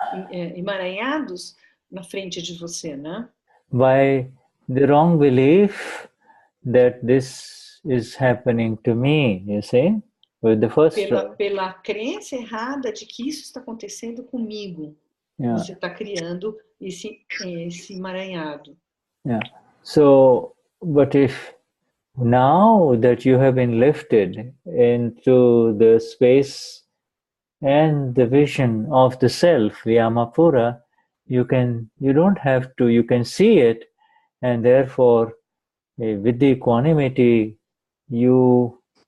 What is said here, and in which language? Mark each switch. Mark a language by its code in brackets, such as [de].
[pt] Emaranhados na frente de você, né? [en] By the wrong belief that this is happening to me, you see? With the first [pt] pela crença errada de que isso está acontecendo comigo. [en] Yeah. [pt] Você está criando esse emaranhado. [en] Yeah. So, but if now that you have been lifted into the space and the vision of the self, the Amapura, you can see it, and therefore with the equanimity you